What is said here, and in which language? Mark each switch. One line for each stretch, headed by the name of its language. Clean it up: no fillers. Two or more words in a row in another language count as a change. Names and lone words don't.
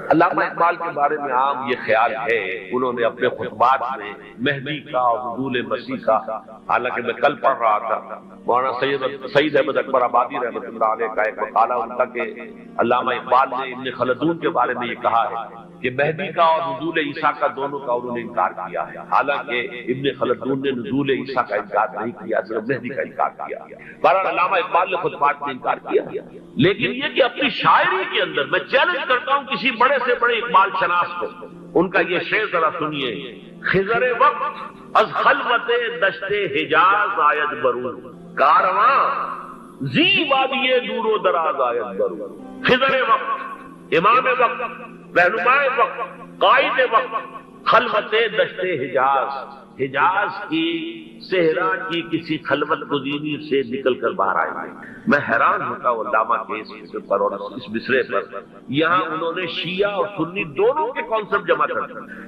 Urdu: علامہ اقبال کے بارے میں عام یہ خیال ہے، انہوں نے اپنے خطبات میں مہدی کا اور نزول مسیح کا، حالانکہ میں کل پڑھ رہا تھا مولانا سید احمد اکبر آبادی رحمۃ اللہ علیہ کا ایک مقالہ ان کا کہ علامہ اقبال نے ابن خلدون کے بارے میں یہ کہا ہے کہ مہدی کا اور نزول عیسیٰ کا دونوں کا انہوں نے انکار کیا ہے، حالانکہ ابن خلدون رسول نے نزول عیسیٰ کا انکار نہیں کیا، صرف مہدی کا انکار کیا۔ بہرحال علامہ اقبال نے خود بات میں انکار کیا، لیکن یہ کہ اپنی شاعری کے اندر میں چیلنج کرتا ہوں کسی بڑے سے بڑے اقبال شناس کو، ان کا یہ شعر ذرا سنیے:
Persian: خضر وقت از خلوت دشت حجاز آید برون، کارواں زی وادی دور و دراز آید برون۔
Urdu: خضر وقت، امام وقت، رہنمائے وقت، قائد وقت،
Persian: خلوت دشت حجاز،
Urdu: حجاز کی صحرا کی کسی خلوت گزینی سے نکل کر باہر آئے ہیں۔ میں حیران ہوتا ہوں علامہ کے اس فکر پر اور اس مصرے پر، یہاں انہوں نے شیعہ اور سنی دونوں کے کانسیپٹ جمع کر دیا۔